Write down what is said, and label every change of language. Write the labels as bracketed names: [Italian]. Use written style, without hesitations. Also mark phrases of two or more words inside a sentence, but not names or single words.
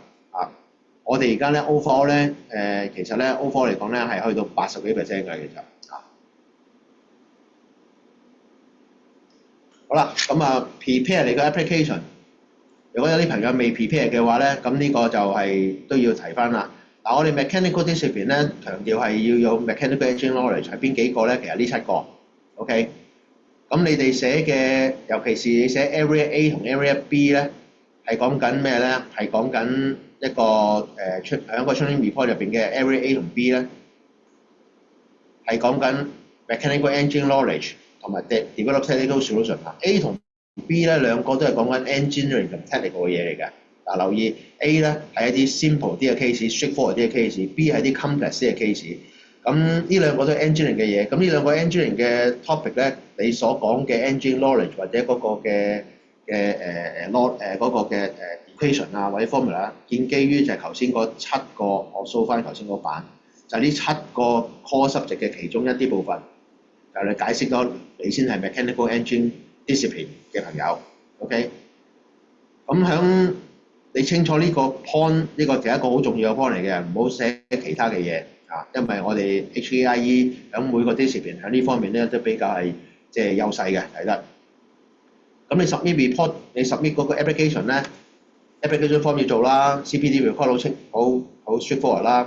[Cantonese] 啊，我哋而家咧 overall 咧其實咧 overall 嚟講咧係去到80幾% 嘅其實。啊，好啦，咁啊 prepare 你個 application。如果有啲朋友未 prepare 嘅話咧，咁呢個就係都要提翻啦。嗱，我哋 [English] mechanical discipline [Cantonese] 咧強調係要有 [English] mechanical engineering knowledge [Cantonese] 係邊幾個咧？其實呢7個 ，OK。咁你哋寫嘅，尤其是你寫 [English] area A [Cantonese] 同 [English] area B [Cantonese] 咧，係講緊咩咧？係講緊一個喺個 [English] training report [Cantonese] 入邊嘅 [English] area A [Cantonese] 同 B 咧，係講緊 [English] mechanical engineering knowledge [Cantonese] 同埋 [English] develop technical solution [Cantonese] 啊。A 同B 咧兩個都係講緊 engineering 同 technical 嘅嘢嚟嘅。嗱，留意 A 咧係一啲 simple 啲嘅 case，straightforward 啲嘅 case；B 係啲 complex 啲嘅 case。咁呢兩個都係 engineering 嘅嘢。咁呢兩個 engineering 嘅 topic 咧，你所講嘅 [English] engineering knowledge [Cantonese] 或者嗰個嘅equation 啊或者 formula， 建基於就係頭先嗰7個，我 show 翻頭先嗰版，就係呢7個 [English] core subject [Cantonese] 嘅其中一啲部分。就你解釋咗，你先係 [English] mechanical engineering discipline [Cantonese] 嘅朋友 ，OK？咁響你清楚呢個 point， 呢個係一個好重要嘅 point 嚟嘅，唔好寫其他嘅嘢啊，因為我哋 HKIE 響每個 discipline 喺呢方面咧都比較係即係優勢嘅睇得。咁你 [English] submit report， [Cantonese] 你 submit 嗰個 application 咧 ， [English] application form [Cantonese] 要做啦 ， [English] CPD report [Cantonese] 好 straightforward 啦。